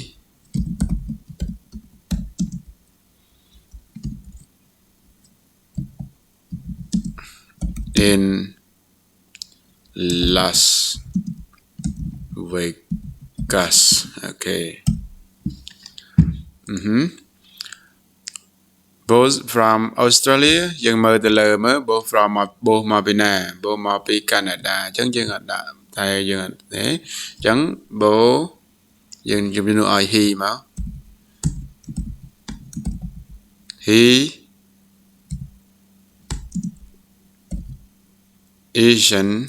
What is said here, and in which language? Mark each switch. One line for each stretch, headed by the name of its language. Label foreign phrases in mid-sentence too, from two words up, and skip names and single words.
English: in Las Vegas Gus okay both from Australia
Khmer: យើងមើលទៅលើមើល
English: both from
Khmer: មកពីណា both មកពី Canada អញ្ចឹងយើងអត់ដាក់តែយើងអត់ទេអញ្ចឹង both យើងជំនួសឲ្យ he មក
English: he Asian